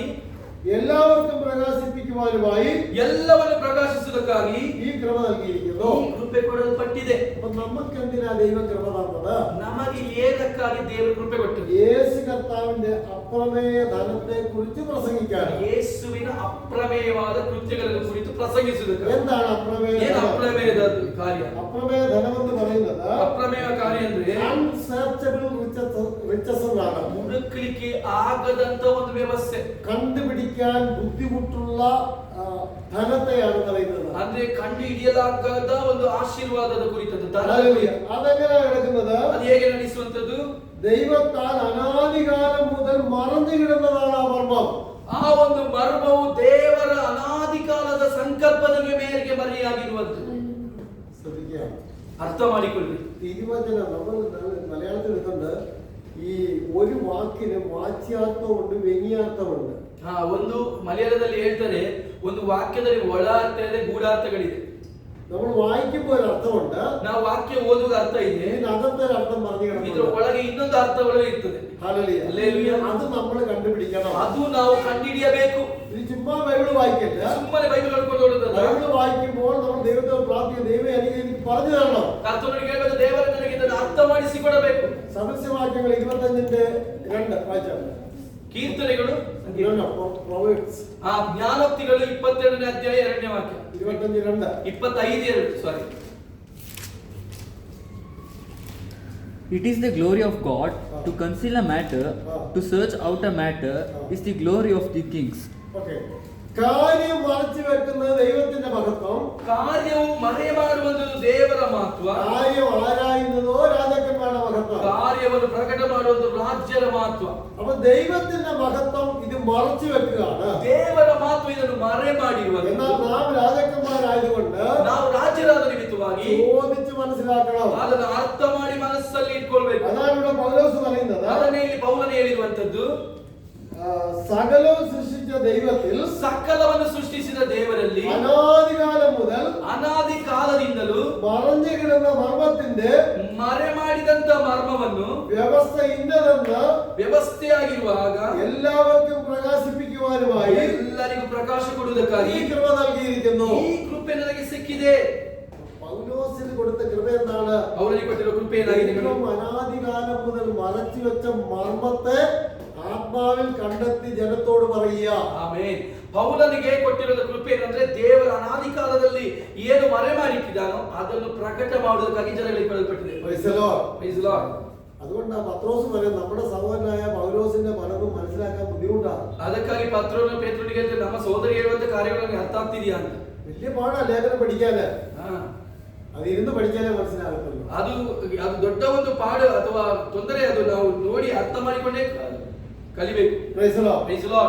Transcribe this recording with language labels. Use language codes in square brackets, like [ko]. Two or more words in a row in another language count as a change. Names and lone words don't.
[ml] എല്ലാവർക്കും പ്രകാശിപ്പിക്കുവാനുമായി [kn] ಎಲ್ಲವನ್ನು ಪ್ರಕಾಶಿಸುವುದಕ್ಕಾಗಿ [ml] ഈ കൃപ നൽകിയിരിക്കുന്നു. [kn] ಕೃಪೆ ಕೊಡಲ್ಪಟ್ಟಿದೆ. [ml] അപ്പൊ നമുക്കെന്തിനാ ദൈവ കൃപ തന്നത്? [kn] ನಮಗೆ ಏನಕ್ಕಾಗಿ ದೇವರು ಕೃಪೆ ಕೊಟ್ಟರು? [ml] യേശു കർത്താവിന്റെ അപ്രമേയ ധനത്തെ കുറിച്ച് പ്രസംഗിക്കാൻ. [kn] ಯೇಸುವಿನ ಅಪ್ರಮೇಯವಾದ ಕೃತ್ಯಗಳನ್ನು ಕುರಿತು ಪ್ರಸಂಗಿಸುವುದಕ್ಕೆ. [ml] എന്താണ് അപ്രമേയ [kn] ಏನು ಅಪ್ರಮೇಯದ ಕಾರ್ಯ? [ml] അപ്രമേയ ധനം എന്ന് പറയുന്നത് [kn] ಅಪ್ರಮೇಯ ಕಾರ್ಯ ಅಂದ್ರೆ [en] unsearchable riches [ml] എന്നാണ്. [kn] ಹುಡುಕಲಿಕ್ಕೆ ಆಗದಂತ ಒಂದು ವ್ಯವಸ್ಥೆ, [ml] കണ്ടുപിടിക്കാൻ ബുദ്ധിമുട്ടുള്ള ധനത്തെയാണ് പറയുന്നത്. [kn] ಅಂದ್ರೆ ಕಂಡು ಹಿಡಿಯಲಾಗದ ಒಂದು ಆಶೀರ್ವಾದದ ಕುರಿತದ್ದು. [ml] അതെങ്ങനെ നടക്കുന്നത്? [kn] ಅದು ಹೇಗೆ ನಡೆಸುವಂತದ್ದು? [ml] ദൈവത്താൽ അനാദികാലം മുതൽ മറന്നിടുന്നതാണ് ആ മർമ്മം. [kn] ಆ ಒಂದು ಮರ್ಮವು ದೇವರ ಅನಾದಿ ಕಾಲದ ಸಂಕಲ್ಪದ ಮೇರೆಗೆ ಮರೆಯಾಗಿರುವುದು. [ml] ശ്രദ്ധിക്കുക, [kn] ಅರ್ಥ ಮಾಡಿಕೊಳ್ಳಿ. [ml] തിരുവചനം നമ്മൾ മലയാളത്തിൽ എടുക്കുന്നത് ഈ ഒരു വാക്കിന് വാച്യാർത്ഥമുണ്ട്, വ്യംഗ്യാർത്ഥമുണ്ട്. [kn] ಒಂದು ಮಲಯಾಳದಲ್ಲಿ ಹೇಳ್ತಾರೆ, ಒಂದು ವಾಕ್ಯದಲ್ಲಿ ಒಳ ಅರ್ಥ ಇದೆ, ಗೂಢಾರ್ಥಗಳಿದೆ. [ml] നമ്മൾ വായിക്കുമ്പോൾ ഒരു അർത്ഥമുണ്ട്, [kn] ನಾವು ವಾಕ್ಯ ಓದುವ ಅರ್ಥ ಇದೆ, [ml] ഇതിനകത്തെ ഒരു അർത്ഥം പറഞ്ഞു [kn] ಇದರ [ml] കിടക്കുന്നു. [kn] ಒಳಗೆ ಇನ್ನೊಂದು ಅರ್ಥಗಳು ಇರ್ತದೆ. [ml] ഹല്ലേലൂയ. ഹല്ലേലൂയ. അത് നമ്മൾ കണ്ടുപിടിക്കണം. [kn] ಅದು ನಾವು ಕಂಡುಹಿಡಿಯಬೇಕು. [ml] ഇത് ചുമ്മാ ബൈബിൾ വായിക്കല്ല. [kn] ಸುಮ್ಮನೆ ಬೈಬಲ್ ಹೇಳ್ಕೊಂಡು ಓಡುವುದಲ್ಲ. [ml] ബൈബിൾ വായിക്കുമ്പോൾ നമ്മൾ ദൈവത്തെ പ്രാർത്ഥിക്കുക, ദൈവമേ എനിക്ക് എനിക്ക് പറഞ്ഞു തരണം. [kn] ಕರ್ತನಿಗೆ ಹೇಳಬೇಕು, ದೇವರ ನನಗೆ ಇದನ್ನು ಅರ್ಥ ಮಾಡಿಸಿಕೊಡಬೇಕು. [ml] സദൃശവാക്യങ്ങൾ 25:2 വായിച്ചാൽ. [kn] ಕೀರ್ತನೆಗಳು പ്രൊവേർബ്സ് ಜ್ಞಾನೋಕ್ತಿಗಳು 22ನೇ ಅಧ್ಯಾಯ 2ನೇ ವಾಕ್ಯ. 25:2 25:2 ಸಾರಿ. [en] It is the glory of God to conceal a matter, to search out a matter is the glory of the kings. [ml] ഓക്കേ. കാര്യം മറച്ചു വെക്കുന്നത് ദൈവത്തിന്റെ മഹത്വം, [kn] ಕಾರ್ಯವು ಮರೆಮಾಡುವುದು ದೇವರ ಮಹತ್ವ, [ml] കാര്യം ആരായുന്നതോ രാജാക്കന്മാരുടെ മഹത്വം. [kn] ಕಾರ್ಯವನ್ನು ಪ್ರಕಟ ಮಾಡುವುದು ರಾಜ್ಯದ ಮಹತ್ವ. [ml] അപ്പൊ ദൈവത്തിന്റെ മഹത്വം ഇത് മറച്ചു വെക്കുകയാണ്. [kn] ದೇವರ ಮಹತ್ವ ಇದನ್ನು ಮರೆ ಮಾಡಿರುವುದು. [ml] എന്നാൽ നാം രാജാക്കന്മാരായതുകൊണ്ട് [kn] ನಾವು ರಾಜ್ಯರಾದ ನಿಮಿತ್ತವಾಗಿ [ml] ചോദിച്ച് മനസ്സിലാക്കണം. [kn] ಅದನ್ನು ಅರ್ಥ ಮಾಡಿ ಮನಸ್ಸಲ್ಲಿ ಇಟ್ಕೊಳ್ಬೇಕು. [ml] അതാണ് ഇവിടെ പൗലോസ് പറയുന്നത്. [kn] ಅದನ್ನೇ ಇಲ್ಲಿ ಪೌಲನು ಹೇಳಿರುವಂತದ್ದು, [ml] സകലവും സൃഷ്ടിച്ച ദൈവത്തിൽ [kn] ಸಕಲವನ್ನು ಸೃಷ್ಟಿಸಿದ ದೇವರಲ್ಲಿ [ml] അനാദികാലം മുതൽ [kn] ಅನಾದಿ ಕಾಲದಿಂದಲೂ [ml] മറഞ്ഞു കിടന്ന മർമ്മത്തിന്റെ [kn] ಮರೆ ಮಾಡಿದಂತ ಮರ್ಮವನ್ನು [ml] വ്യവസ്ഥ ഇന്നതെന്ന് [kn] ವ್ಯವಸ್ಥೆಯಾಗಿರುವಾಗ [ml] എല്ലാവർക്കും പ്രകാശിപ്പിക്കുവാനുമായി [kn] ಎಲ್ಲರಿಗೂ ಪ್ರಕಾಶ ಕೊಡುವುದಕ್ಕಾಗಿ [ml] ഈ കൃപ നൽകിയിരിക്കുന്നു. [kn] ಈ ಕೃಪೆ ನನಗೆ ಸಿಕ್ಕಿದೆ. [ml] പൗലോസിന് കൊടുത്ത കൃപ എന്താണ്? [kn] ಅವರಿಗೆ ಕೊಟ್ಟಿರುವ ಕೃಪೆ ಏನಾಗಿದೆ? [ml] ദൈവം അനാദികാലം മുതൽ മറച്ചു വെച്ച മർമ്മത്തെ ആത്മാവിൽ കണ്ടെത്തി ജനത്തോട് പറയുക. [kn] ಆಮೆನ್. ಪೌಲನಿಗೆ ಕೊಟ್ಟಿರುವ ಕೃಪೆ ಏನಂದ್ರೆ, ದೇವರ ಅನಾದಿ ಕಾಲದಲ್ಲಿ ಏನು ಮರೆ ಮಾಡಿಟ್ಟಿದ್ದಾನೋ ಅದನ್ನು ಪ್ರಕಟ ಮಾಡುವುದಕ್ಕಾಗಿ ಜನಗಳಿಗೆ ಕೊಡಲ್ಪಟ್ಟಿದೆ. [en] Praise the Lord. Praise the Lord. [ml] അതുകൊണ്ടാണ് പത്രോസ് പറയുന്നത്, നമ്മുടെ സഹോദരനായ പൗലോസിന്റെ പലതും മനസ്സിലാക്കാൻ ബുദ്ധിമുട്ടാണ്. [kn] ಅದಕ್ಕಾಗಿ ಪತ್ರನು ಪೇತ್ರನಿಗೆ ಹೇಳಿದ್ರೆ, ನಮ್ಮ ಸೋದರಿ ಹೇಳುವಂತ ಕಾರ್ಯಗಳನ್ನು ಅರ್ಥ ಆಗ್ತಿದೆಯಾ ಅಂತ. [ml] വലിയ പാടാ ലേഖനം പഠിക്കാന്. [kn] ಹಾ. [ml] ಅದು ഇരുന്ന് പഠിച്ചാലೇ മനസ്സിലാകത്തുള്ളൂ. [kn] ಅದು ಅದು ದೊಡ್ಡ ಒಂದು ಪಾಡು ಅಥವಾ ತೊಂದರೆ. ಅದು ನಾವು ನೋಡಿ ಅರ್ಥ ಮಾಡಿಕೊಂಡೇ ಕಲಿಬೇಕು. [en] Praise the Lord. Praise the Lord.